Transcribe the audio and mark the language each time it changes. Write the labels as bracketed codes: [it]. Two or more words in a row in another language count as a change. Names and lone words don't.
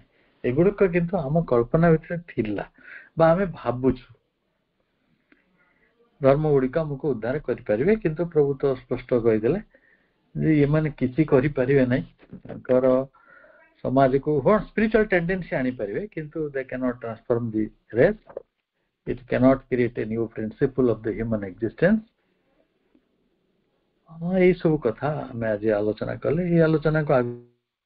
[or] ଏଗୁଡିକ କିନ୍ତୁ ଆମ କଳ୍ପନା ଭିତରେ ଥିଲା ବା ଆମେ ଭାବୁଛୁ। ଧର୍ମ ଗୁଡିକ ଆମକୁ ଉଦ୍ଧାର କରିପାରିବେ, କିନ୍ତୁ ପ୍ରଭୁ ତ ସ୍ପଷ୍ଟ କହିଦେଲେ ଯେ ଏମାନେ କିଛି କରିପାରିବେ ନାହିଁ। ତାଙ୍କର ସମାଜକୁ [en] spiritual tendency [or] ଆଣିପାରିବେ, କିନ୍ତୁ [en] they cannot transform the race, it cannot create a new principle of the human existence। [or] ଏଇ ସବୁ କଥା ଆମେ ଆଜି ଆଲୋଚନା କଲେ। ଏଇ ଆଲୋଚନାକୁ